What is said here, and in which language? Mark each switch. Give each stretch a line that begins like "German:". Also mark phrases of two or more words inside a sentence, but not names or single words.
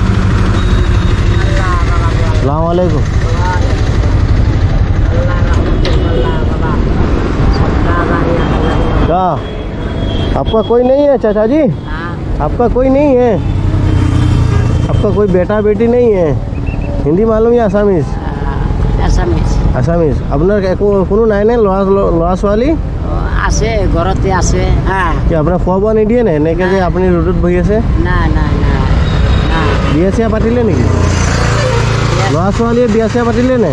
Arabic: السلام عليكم.
Hindi: आपका कोई नहीं है चाचा जी? आपका कोई नहीं है? आपका कोई बेटा बेटी नहीं है? हिंदी मालूम या আসামিজ? আসামিজ।
Assamese: আপোনাৰ একো কোনো নাই নে ল'ৰা ছোৱালী? আছে ঘৰতে আছে। কি আপোনাৰ খোৱা বোৱা নিদিয়ে নে এনেকৈ যে আপুনি ৰ'দত বহি আছে? বিয়া চিয়া পাতিলে নেকি? ল'ৰা ছোৱালীয়ে বিয়া চিয়া পাতিলে নে?